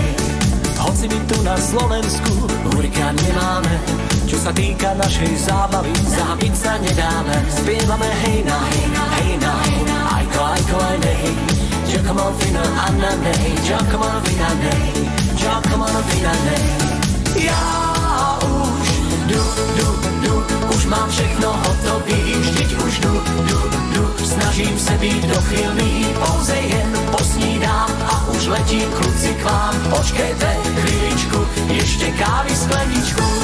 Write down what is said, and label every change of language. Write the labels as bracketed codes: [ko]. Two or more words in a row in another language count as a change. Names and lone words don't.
[sk] Hoci my tu na Slovensku hurikán nemáme, čo sa týka našej zábavy, zabiť sa nedáme. Spievame hej na hej, hej na hej, ajko, ajko, aj nej. Giacomolfina a na nej, Giacomolfina nej. [en] Come on, [cs] ja už už mám všechno hotový, vždyť už snažím se být dochylný, pouze jen posnídám a už letím kluci k vám. Počkejte chvíličku, ještě kávy skleničku.